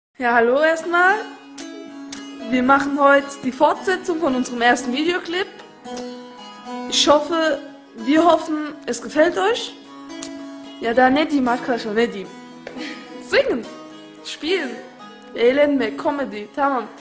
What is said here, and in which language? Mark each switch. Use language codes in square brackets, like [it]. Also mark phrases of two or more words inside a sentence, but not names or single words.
[de] Ja, hallo erstmal. Wir machen heute die Fortsetzung von unserem ersten Videoclip. Wir hoffen, es gefällt euch. [tr] Ya da ne diyeyim arkadaşlar, ne diyeyim? [de] Singen, spielen, [tr] eğlenme, komedi, tamam.